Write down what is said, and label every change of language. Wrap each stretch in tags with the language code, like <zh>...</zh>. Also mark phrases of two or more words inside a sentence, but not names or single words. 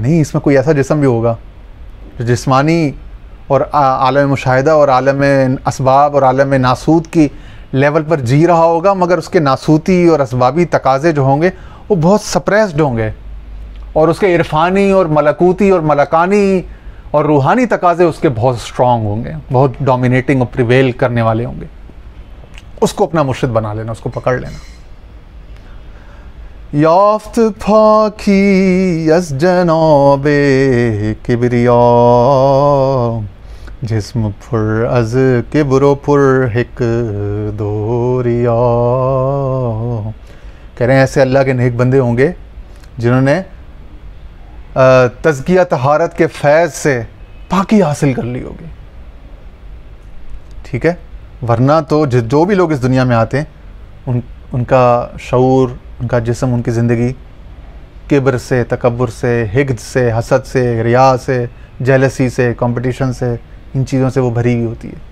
<ur>نہیں، اس میں کوئی ایسا جسم بھی ہوگا جو جسمانی اور عالم مشاہدہ اور عالم اسباب اور عالم ناسوت کی لیول پر جی رہا ہوگا، مگر اس کے ناسوتی اور اسبابی تقاضے جو ہوں گے وہ بہت سپریسڈ ہوں گے، اور اس کے عرفانی اور ملکوتی اور ملکانی اور روحانی تقاضے اس کے بہت اسٹرانگ ہوں گے، بہت ڈومینیٹنگ اور پریویل کرنے والے ہوں گے. اس کو اپنا مرشد بنا لینا، اس کو پکڑ لینا.</ur> <fa>یافت پاکی از جناب کبریا، جسم پر از کبر و پر حق دوریا.</fa> <ur>کہہ رہے ہیں ایسے اللہ کے نیک بندے ہوں گے جنہوں نے تزکیہ طہارت کے فیض سے پاکی حاصل کر لی ہوگی. ٹھیک ہے, ورنہ تو جو بھی لوگ اس دنیا میں آتے ہیں ان کا شعور, ان کا جسم, ان کی زندگی کبر سے, تکبر سے, حقد سے, حسد سے, ریا سے, جیلسی سے, کمپٹیشن سے, ان چیزوں سے وہ بھری ہوئی ہوتی ہے.</ur>